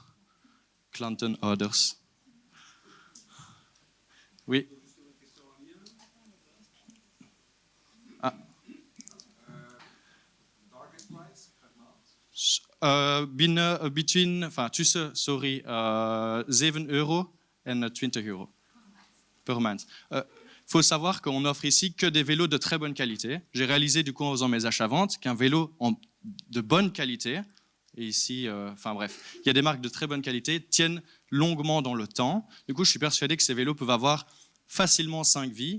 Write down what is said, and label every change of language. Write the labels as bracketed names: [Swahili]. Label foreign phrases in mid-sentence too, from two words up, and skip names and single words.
[Dutch] Klanten, ouders. Oui. Tussen 7 euro en 20 euro per maand. [French] Il faut savoir qu'on offre ici que des vélos de très bonne qualité. J'ai réalisé du coup en faisant mes achats-ventes qu'un vélo de bonne qualité, et ici, il y a des marques de très bonne qualité, tiennent longuement dans le temps. Du coup, je suis persuadé que ces vélos peuvent avoir facilement 5 vies.